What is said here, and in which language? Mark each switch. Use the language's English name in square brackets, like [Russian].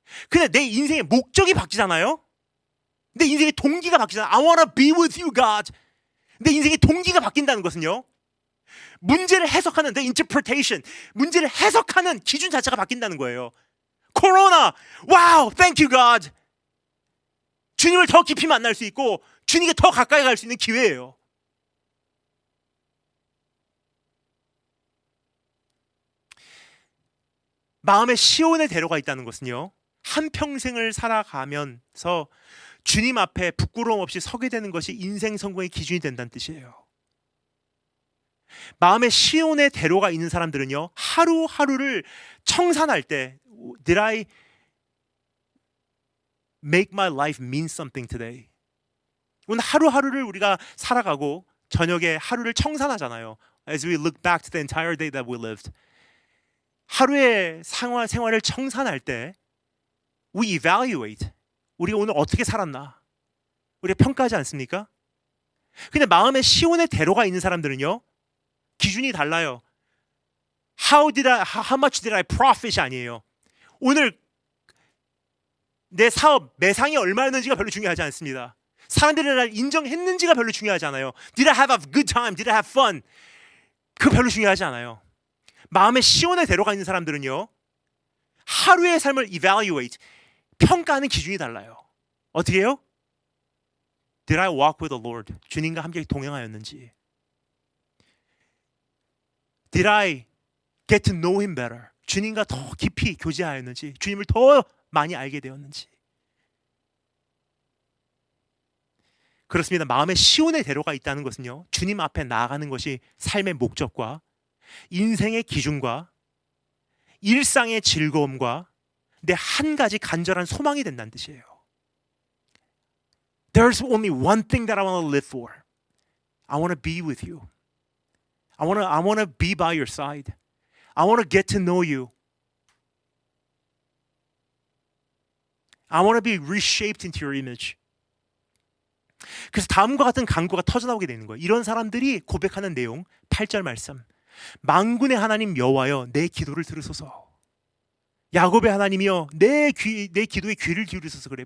[Korean] 근데 내 인생의 목적이 바뀌잖아요. 내 인생의 동기가 바뀌잖아요. [English] I wanna be with you, God. [Korean] 내 인생의 동기가 바뀐다는 것은요, 문제를 해석하는 the interpretation, 문제를 해석하는 기준 자체가 바뀐다는 거예요. [English] 코로나, wow, thank you, God. [Korean] 주님을 더 깊이 만날 수 있고 주님께 더 가까이 갈 수 있는 기회예요. 마음에 시온의 대로가 있다는 것은요, 한평생을 살아가면서 주님 앞에 부끄러움 없이 서게 되는 것이 인생 성공의 기준이 된다는 뜻이에요. 마음에 시온의 대로가 있는 사람들은요, 하루하루를 청산할 때 [English] Did I make my life mean something today? [Korean] 오늘 하루하루를 우리가 살아가고 저녁에 하루를 청산하잖아요. [English] As we look back to the entire day that we lived. [Korean] 하루의 생활을 청산할 때 [English] we evaluate. [Korean] 우리가 오늘 어떻게 살았나? 우리가 평가하지 않습니까? 근데 마음에 시온의 대로가 있는 사람들은요, 기준이 달라요. [English] how much did I profit [Korean] 아니에요. 오늘 내 사업 매상이 얼마였는지가 별로 중요하지 않습니다. 사람들이 날 인정했는지가 별로 중요하지 않아요. [English] Did I have a good time? Did I have fun? [Korean] 그거 별로 중요하지 않아요. 마음의 시온의 대로가 있는 사람들은요, 하루의 삶을 evaluate, 평가하는 기준이 달라요. 어떻게 해요? [English] Did I walk with the Lord? [Korean] 주님과 함께 동행하였는지. [English] Did I get to know Him better? [Korean] 주님과 더 깊이 교제하였는지, 주님을 더 많이 알게 되었는지. 그렇습니다. 마음의 시온의 대로가 있다는 것은요, 주님 앞에 나아가는 것이 삶의 목적과 인생의 기준과 일상의 즐거움과 내 한 가지 간절한 소망이 된다는 뜻이에요. [English] There's only one thing that I want to live for. I want to be with you. I want to be by your side. I want to get to know you. I want to be reshaped into your image. [Korean] 그래서 다음과 같은 간구가 터져나오게 되는 거예요. 이런 사람들이 고백하는 내용 8절 말씀. 만군의 하나님 여호와여 내 기도를 들으소서. 야곱의 하나님이여 내 기도에 귀를 기울이소서 그래요.